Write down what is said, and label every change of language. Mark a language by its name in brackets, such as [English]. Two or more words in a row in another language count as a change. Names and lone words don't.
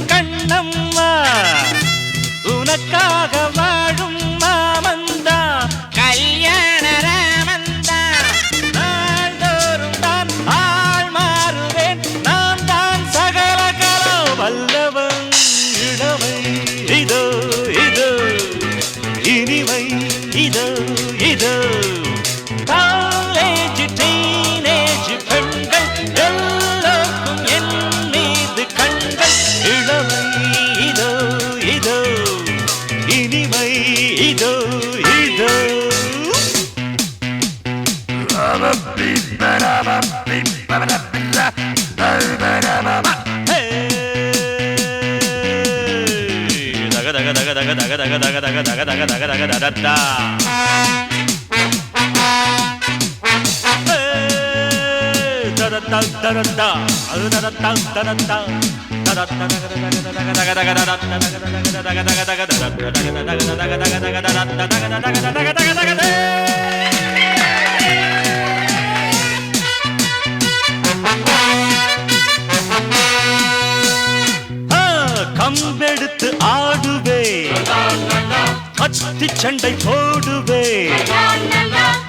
[Tamil] கண்ணம்மா உனக்காக வாழும் மாமந்தா கல்யாண ராமந்தா நாள்தோறும் தான் ஆள் மாறுவேன் நான் தான் சகல கலா வல்லவன் இளமை இதோ இதோ இனிமை இதோ இதோ [English] college teenage [Tamil] பெண்கள் எல்லோருக்கும் என் மீது கண்கள் இளமை இதோ இதோ இனிமை இதோ இதோ daga daga daga daga daga daga daga daga daga daga daga daga da da da da da da da da da da da da கம்பெடுத்து ஆடுவே கத்தி சண்டை போடுவே